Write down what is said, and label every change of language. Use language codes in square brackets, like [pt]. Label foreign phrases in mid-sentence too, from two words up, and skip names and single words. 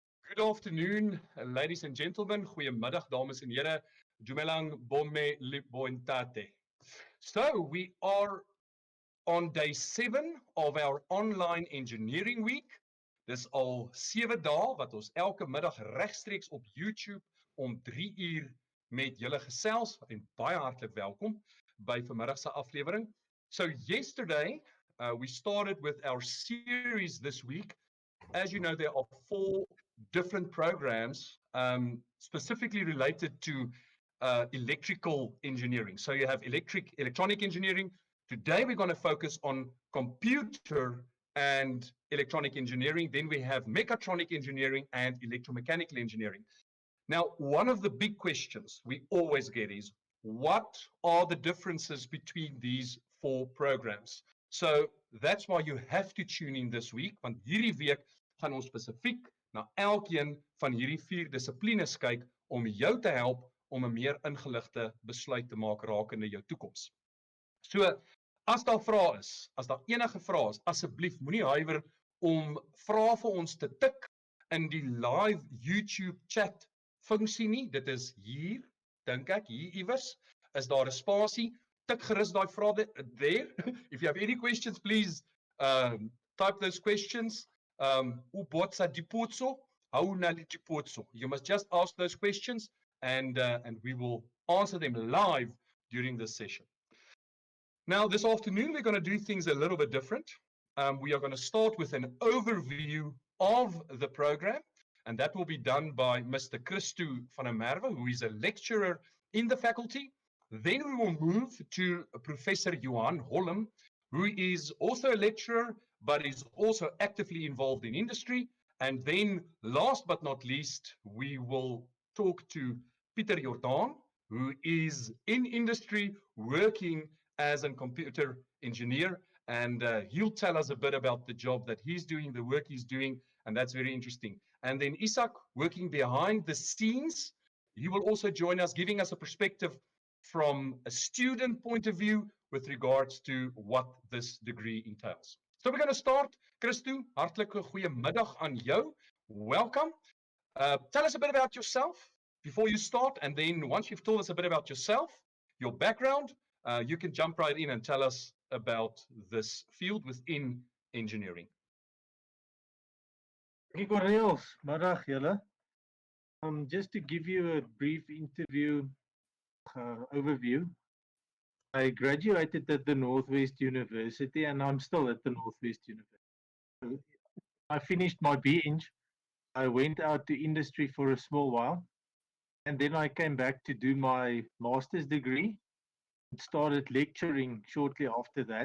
[en] Good afternoon, ladies and gentlemen. [af] Goeiemiddag, dames en here. [tn] Dumelang bomme libointate. [en] So we are on day 7 of our online engineering week. [af] Dis al 7 dae wat ons elke middag regstreeks op YouTube om 3 uur met julle gesels en baie hartlik welkom by vanmiddag se aflewering. [en] So yesterday we started with our series this week. As you know, there are 4 different programs specifically related to electrical engineering. So you have electronic engineering. Today we're going to focus on computer and electronic engineering. Then we have mechatronic engineering and electromechanical engineering. Now, one of the big questions we always get is, what are the differences between these 4 programs? So that's why you have to tune in this week, [af] want hierdie week gaan ons spesifiek na elkeen van hierdie 4 dissiplines kyk om jou te help om 'n meer ingeligte besluit te maak rakende jou toekoms. So, as daar vrae is, as daar enige vrae is, asseblief moenie huiwer om vrae vir ons te tik in die [en] live YouTube chat [af] funksie nie. Dit is hier, dink ek, hier iewers is daar 'n spasie. Tik gerus daai vrae there. [en] If you have any questions, please type those questions. [tn] Ubotsa dipotso, haunali dipotso. [en] You must just ask those questions and we will answer them live during this session. Now, this afternoon, we're going to do things a little bit different. We are going to start with an overview of the program, and that will be done by Mr. Christu van der Merwe, who is a lecturer in the faculty. Then we will move to Professor Johan Holm, who is also a lecturer, but is also actively involved in industry. And then, last but not least, we will talk to Pieter Jordaan, who is in industry working as a computer engineer. And he'll tell us a bit about the job that he's doing, the work he's doing, and that's very interesting. And then Isak, working behind the scenes, he will also join us, giving us a perspective from a student point of view with regards to what this degree entails. So we're going to start. [af] Christu, hartlike goeiemiddag aan jou. [en] Welcome. Tell us a bit about yourself before you start, and then once you've told us a bit about yourself, your background, you can jump right in and tell us about this field within engineering. Thank you, [af] Corneels. Middag julle. [en] Just to give you a brief overview, I graduated at the Northwest University, and I'm still at the Northwest University. I finished my BEng. I went out to industry for a small while, and then I came back to do my master's degree and started lecturing shortly after that.